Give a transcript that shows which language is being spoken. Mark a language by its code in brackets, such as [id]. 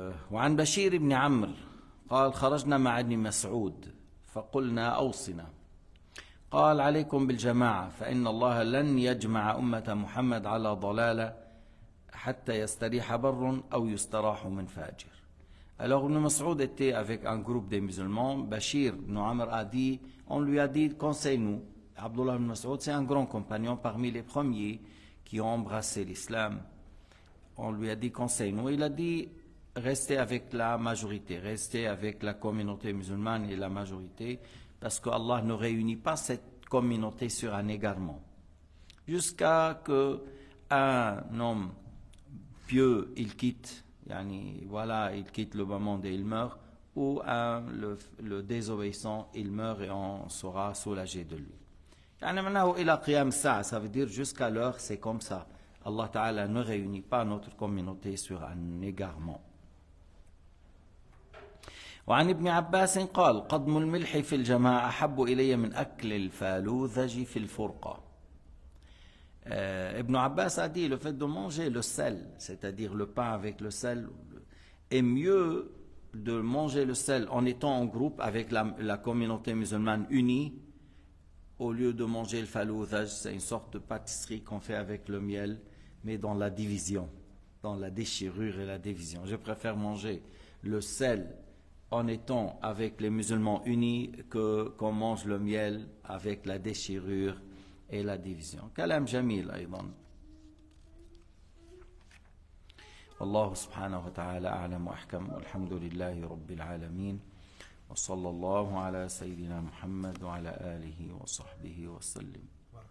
[ar] وعن بشير بن عمرو قال: خرجنا مع ابن مسعود فقلنا أوصنا، قال: عليكم بالجماعة، فإن الله لن يجمع أمة محمد على ضلالة حتى يستريح بر أو يستراح من فاجر. [fr] Alors Ibn Mas'ud était avec un groupe de musulmans. Bashir ibn Amr a dit, on lui a dit, conseille-nous. Abdullah ibn Mas'ud, c'est un grand compagnon parmi les premiers qui ont embrassé l'islam. On lui a dit, conseille-nous. Il a dit, restez avec la majorité, restez avec la communauté musulmane et la majorité, parce que Allah ne réunit pas cette communauté sur un égarement. Jusqu'à que un homme pieux, il quitte, il quitte le bas monde et il meurt, ou le désobéissant, il meurt et on sera soulagé de lui. Ça veut dire jusqu'à l'heure, c'est comme ça. Allah Ta'ala ne réunit pas notre communauté sur un égarement. [ar] وعن ابن عباس قال: قضم الملح في الجماعة أحب إلي من أكل الفالوذج في الفرقة. [fr] Ibn Abbas a dit, le fait de manger le sel, c'est-à-dire le pain avec le sel, est mieux de manger le sel en étant en groupe avec la communauté musulmane unie, au lieu de manger le falouzaj. C'est une sorte de pâtisserie qu'on fait avec le miel, mais dans la division, dans la déchirure et la division. Je préfère manger le sel en étant avec les musulmans unis qu'on mange le miel avec la déchirure et la division. [ar] كلام جميل أيضا. والله سبحانه وتعالى أعلم وأحكم، والحمد لله رب العالمين، وصلى الله على سيدنا محمد وعلى آله وصحبه وسلم.